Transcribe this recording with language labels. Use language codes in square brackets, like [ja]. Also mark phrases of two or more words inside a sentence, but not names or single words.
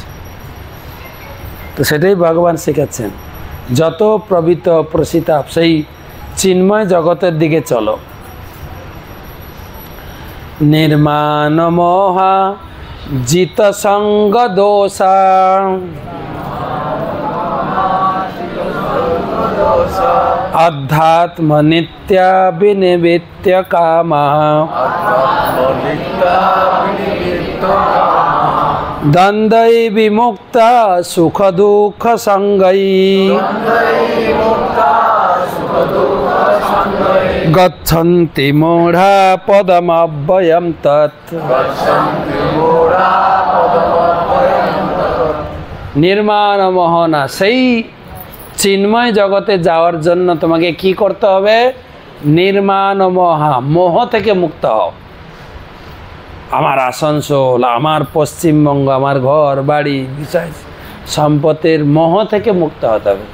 [bn] তো সেটাই ভগবান শেখাচ্ছেন, [sa] যত প্রবৃত প্রসিতা, [bn] সেই চিন্ময় জগতের দিকে চলো। [sa] নির্মাণ মোহা জিত সঙ্গ দোষা अध्यात्म नित्या विनिवृत्य कामः द्वन्द्वै विमुक्ता सुख दुःख संगै गच्छन्ति मूढ़ा पदमव्ययं तत्। निर्माण मोहना [bn] সেই চিন্ময় জগতে যাওয়ার জন্য তোমাকে কি করতে হবে? নির্মাণ মোহ থেকে মুক্ত হও। আমার আসানসোল, আমার পশ্চিমবঙ্গ, আমার ঘর বাড়ি বিষয় সম্পত্তির মোহ থেকে মুক্ত হতে হবে।